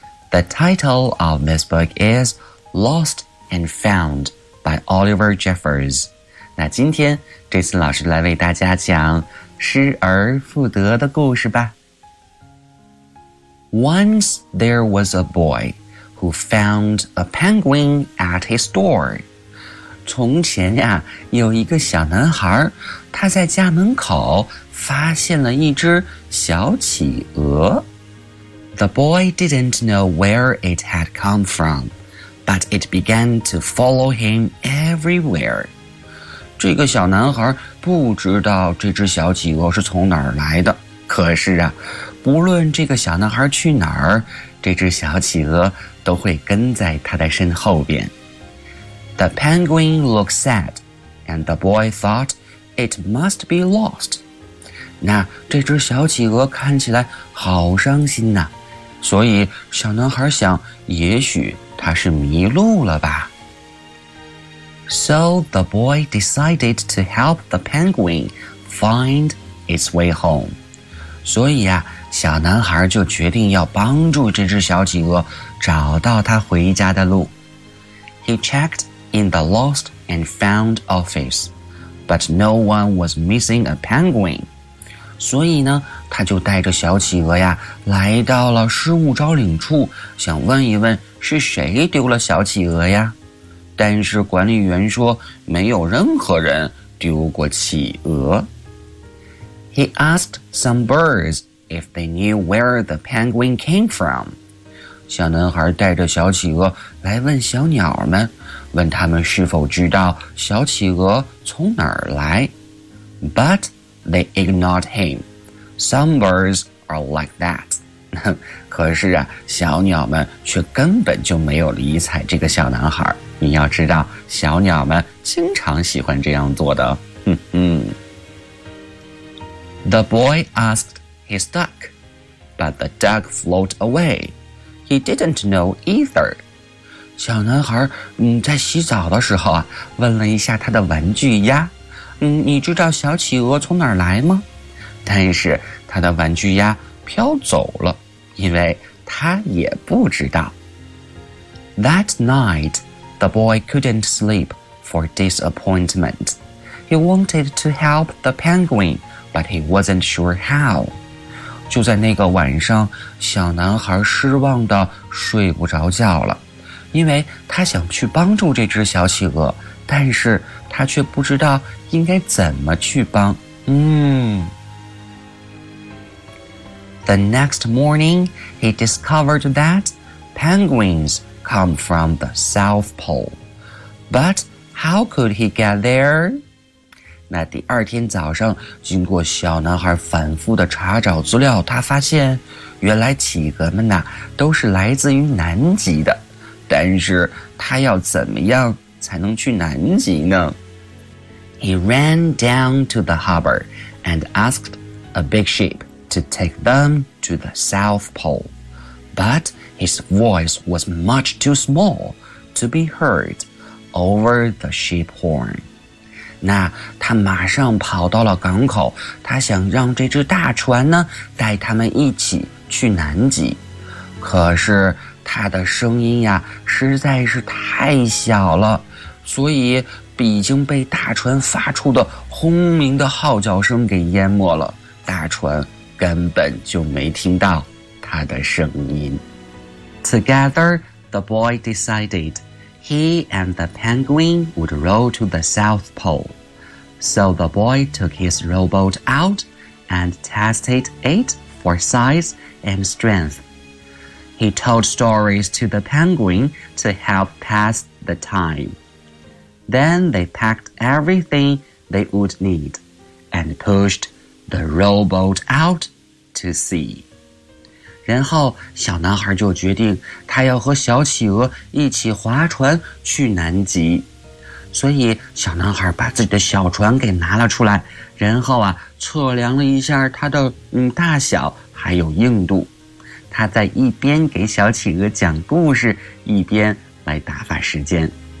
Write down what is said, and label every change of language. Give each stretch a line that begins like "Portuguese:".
English: The title of this book is Lost and Found by Oliver Jeffers.
Chinese: 那今天 Jason 老师来为大家讲失而复得的故事吧。
English: Once there was a boy who found a penguin at his door.
Chinese: 从前呀，有一个小男孩，他在家门口发现了一只小企鹅。
English: The boy didn't know where it had come from, but it began to follow him everywhere.
Chinese: 这个小男孩不知道这只小企鹅是从哪儿来的，可是啊，不论这个小男孩去哪儿，这只小企鹅都会跟在他的身后边。
English: The penguin looked sad, and the boy thought it must be lost.
Chinese: 那这只小企鹅看起来好伤心呐，所以小男孩想，也许它是迷路了吧。
English: So the boy decided to help the penguin find its way home.
Chinese: 所以啊，小男孩就决定要帮助这只小企鹅找到它回家的路。
English: He checked in the lost and found office, but no one was missing a penguin.
Chinese: 所以呢，他就带着小企鹅呀，来到了失物招领处，想问一问是谁丢了小企鹅呀。但是管理员说，没有任何人丢过企鹅。
English: He asked some birds if they knew where the penguin came from.
Chinese: 小男孩带着小企鹅来问小鸟们，问他们是否知道小企鹅从哪儿来。
English: But...They ignored him. Some birds are like that.
Chinese: 可是啊，小鸟们却根本就没有理睬这个小男孩。你要知道，小鸟们经常喜欢这样做的。
English: The boy asked his duck, but the duck floated away. He didn't know either.
Chinese: 小男孩在洗澡的时候啊，问了一下他的玩具鸭，你知道小企鹅从哪儿来吗？但是他的玩具鸭飘走了，因为他也不知道。
English: That night, the boy couldn't sleep for disappointment. He wanted to help the penguin, but he wasn't sure how.
Chinese: 就在那个晚上，小男孩失望地睡不着觉了，因为他想去帮助这只小企鹅，但是他却不知道应该怎么去帮。
English: The next morning, he discovered that penguins come from the South Pole. But how could he get there?
Chinese: 那第二天早上，经过小男孩反复的查找资料，他发现原来企鹅们呐都是来自于南极的。但是他要怎么样才能去南极呢？
English: He ran down to the harbor and asked a big ship. To take them to the South Pole. But his voice was much too small to be heard over the ship horn.
Chinese: 那他马上跑到了港口，他想让这只大船呢带他们一起去南极。可是他的声音呀实在是太小了，所以已经被大船发出的轰鸣的号角声给淹没了。大船根本就没听到他的声音。
English: Together, the boy decided he and the penguin would row to the South Pole. So the boy took his rowboat out and tested it for size and strength. He told stories to the penguin to help pass the time. Then they packed everything they would need and pushed the rowboat out. To see.
Chinese: 然后小男孩就决定他要和小企鹅一起划船去南极，所以小男孩把自己的小船给拿了出来，然后啊测量了一下它的大小还有硬度，他在一边给小企鹅讲故事一边来打发时间。